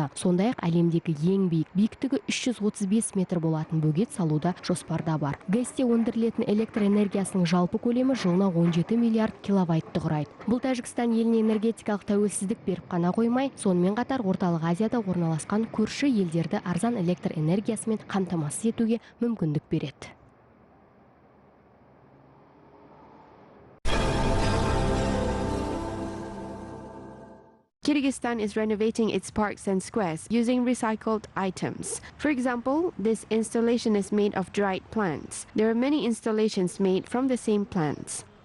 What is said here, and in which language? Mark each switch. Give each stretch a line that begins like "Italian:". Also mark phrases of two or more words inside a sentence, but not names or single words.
Kazakh: Сондай-ақ әлемдегі ең биіктігі 335 метр болатын бөгет салуда жоспарда бар. ГЭСте өндірілетін электр энергиясының жалпы көлемі жылына 17 миллиард киловаттты құрайды. Бұл Тәжікстан еліне энергетикалық тәуелсіздік беріп қана қоймай, сонымен қатар Орталық Азияда орналасқан көрші елдерді арзан электр энергиясымен қамтамасыз етуге мүмкіндік береді.
English: Kyrgyzstan is renovating its parks and squares using recycled items. For example, this installation is made of dried plants. There are many installations made from the same plants.